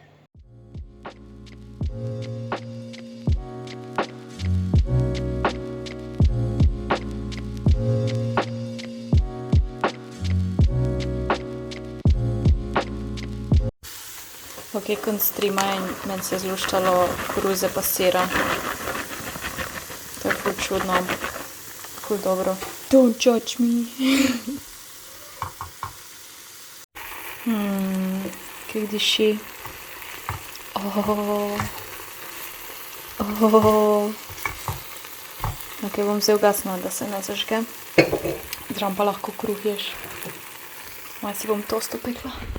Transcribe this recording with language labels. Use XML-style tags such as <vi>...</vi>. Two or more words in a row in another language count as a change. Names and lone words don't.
<sl>Ok, konc streama in meni se je zluštalo koruze pa sira. To je ful čudno, ampak ful dobro.</sl> <en>Don't judge me.</en> <sl>Kaj diši. Ok, bom zdaj ugasnila, da se ne zažge. Zraven pa lahko kruh ješ. Malo si bom toast upekla.</sl>